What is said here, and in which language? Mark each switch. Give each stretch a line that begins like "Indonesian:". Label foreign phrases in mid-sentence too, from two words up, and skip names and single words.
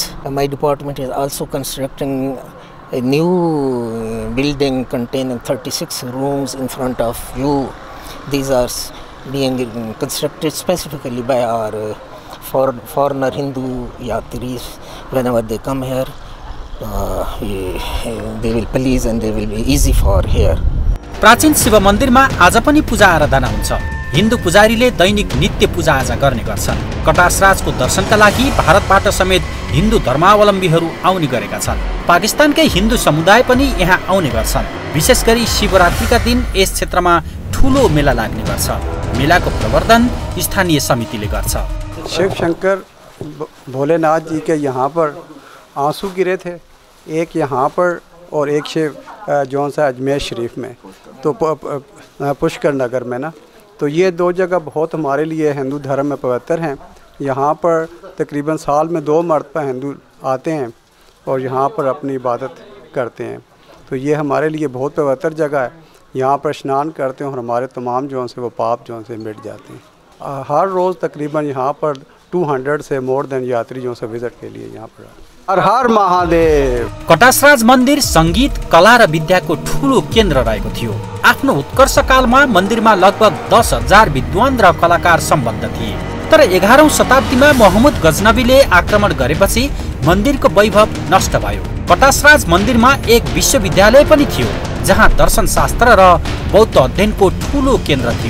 English: My department is also constructing a new building containing 36 rooms in front of you. These are being constructed specifically by our foreigner Hindu yatris. Whenever they come here, they will please and they will be easy for here.
Nepali: प्राचीन शिव मन्दिरमा आज पनि पूजा आराधना हुन्छ। हिन्दू पुजारीले दैनिक नित्य पूजाआजा गर्ने गर्छन्। कटासराजको दर्शनका लागि भारतबाट समेत हिन्दू धर्मावलम्बीहरू आउने गरेका छन्। पाकिस्तानकै हिन्दू समुदाय पनि यहाँ आउने गर्छन्। विशेष गरी शिवरात्रिका दिन यस क्षेत्रमा ठूलो मेला लाग्ने गर्छ। मेलाको प्रवर्धन स्थानीय समितिले गर्छ।
Hindi: शिव शंकर भोलेनाथ जी के यहाँ पर आंसू गिरे थे, एक यहाँ पर और एक शिव जौन सा अजमेर शरीफ में, तो पुष्कर नगर में ना, तो ये 2 जगह बहुत हमारे लिए हिंदू धर्म में पवित्र हैं। यहाँ पर तकरीबन साल में 2 मरतबा हिंदू आते हैं और यहाँ पर अपनी इबादत करते हैं। तो ये हमारे लिए बहुत पवित्र जगह है। यहाँ पर स्नान करते हैं और हमारे तमाम जौन से वो पाप जौन से मिट जाते हैं। हर रोज़ तकरीबन यहाँ पर 200 से
English: more than
Hindi: यात्री जो से विजिट के लिए यहाँ पर। हर हर महादेव।
Nepali: कटासराज मन्दिर संगीत, कला र विद्याको ठूलो केन्द्र रहेको थियो। आफ्नो उत्कर्ष कालमा मन्दिरमा लगभग 10,000 विद्वान र कलाकार सम्बद्ध थिए। तर 11औं शताब्दीमा मोहम्मद गजनबीले आक्रमण गरेपछि मन्दिरको वैभव नष्ट भयो। कटासराज मन्दिरमा एक विश्वविद्यालय पनि थियो, जहाँ दर्शन शास्त्र र बौद्ध अध्ययनको ठूलो केन्द्र थियो।